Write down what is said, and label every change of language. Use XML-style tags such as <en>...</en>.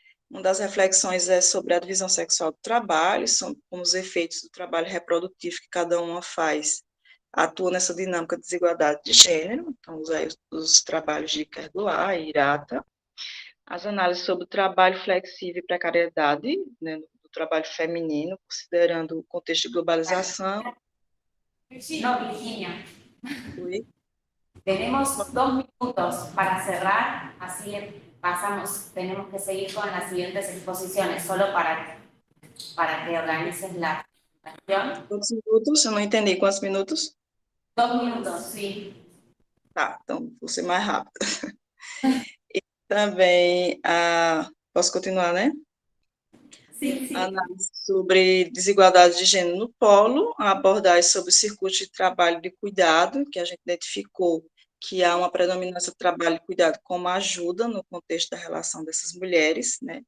<pt>Uma das reflexões é sobre a divisão sexual do trabalho, são como os efeitos do trabalho reprodutivo que cada uma faz, atua nessa dinâmica de desigualdade de gênero, então os trabalhos de Kerguelen e Hirata, as análises sobre o trabalho flexível e precariedade, né, do trabalho feminino, considerando o contexto de globalização.</pt> <es>No, Virginia.</es> <pt>Oi?</pt> <es>Tenemos 2 minutos para cerrar, así le pasamos, tenemos que seguir con las siguientes exposiciones, solo para que organices la presentación.</es> <pt>Quantos minutos? Eu não entendi. Quantos minutos?</pt> <es>2 minutos, sí.</es> <pt>Tá, então vou ser mais rápido. E também, posso continuar, né?</pt> <es>Sí, sí.</es> <pt>Análise sobre desigualdade de gênero no polo, a abordagem sobre o circuito de trabalho de cuidado, que a gente identificou que há uma predominância do trabalho de cuidado como ajuda no contexto da relação dessas mulheres, né?</pt>